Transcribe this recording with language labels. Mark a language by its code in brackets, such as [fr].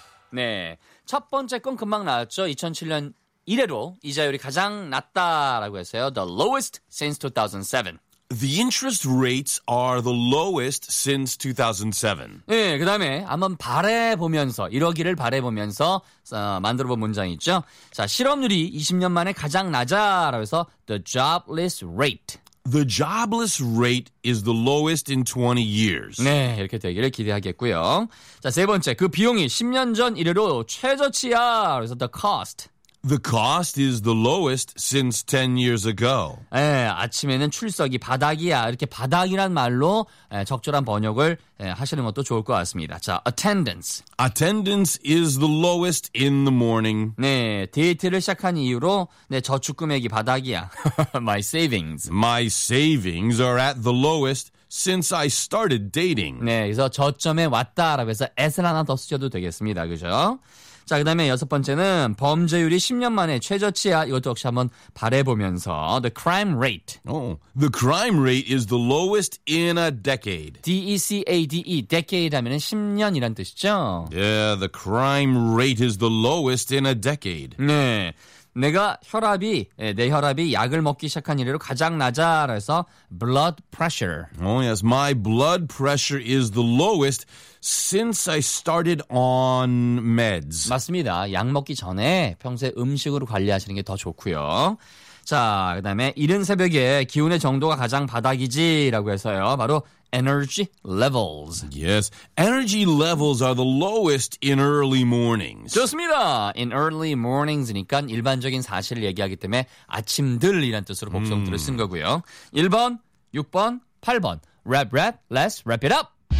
[ko] 네, 첫 번째 건 금방 나왔죠. 2007년 이래로 이자율이 가장 낮다라고 했어요. [en] The lowest since 2007. The interest rates are the lowest since 2007. [ko] 네, 그 다음에 한번 바라보면서, 이러기를 바라보면서 만들어본 문장이 있죠. 자, 실업률이 20년 만에 가장 낮아라고 해서 [en] the jobless rate. The jobless rate is the lowest in 20 years. [ko] 네, 이렇게 되기를 기대하겠고요. 자, 세 번째, 그 비용이 10년 전 이래로 최저치야. 그래서 [en] the cost. The cost is the lowest since 10 years ago. [ko] 예, 아침에는 출석이 바닥이야. 이렇게 바닥이란 말로 적절한 번역을 하시는 것도 좋을 것 같습니다. 자, [en] attendance. Attendance is the lowest in the morning. [ko] 네, 데이트를 시작한 이후로 내 저축 금액이 바닥이야. [en] My savings. My savings are at the lowest since I started dating. [ko] 네, 그래서 저점에 왔다라고 해서 S를 하나 더 쓰셔도 되겠습니다. 그죠? 자, 그 다음에 여섯 번째는 범죄율이 10년 만에 최저치야. 이것도 역시 한번 바라보면서. [en] The crime rate. The crime rate is the lowest in a decade. [ko] D-E-C-A-D-E. Decade 하면 10년이란 뜻이죠. [en] Yeah, the crime rate is the lowest in a decade. [ko] 네. 내가 혈압이, 내 혈압이 약을 먹기 시작한 이래로 가장 낮아. 그래서 [en] blood pressure. Oh yes, my blood pressure is the lowest since I started on meds. [ko] 맞습니다. 약 먹기 전에 평소에 음식으로 관리하시는 게 더 좋고요. 자, 그 다음에 이른 새벽에 기운의 정도가 가장 바닥이지 라고 해서요. 바로 [en] energy levels. Yes, energy levels are the lowest in early mornings. [ko] 좋습니다. [en] In early mornings [ko] 니까 일반적인 사실을 얘기하기 때문에 아침들이란 뜻으로 복수형들을 쓴 거고요. 1번, 6번, 8번. [en] Rap, rap, let's wrap it up.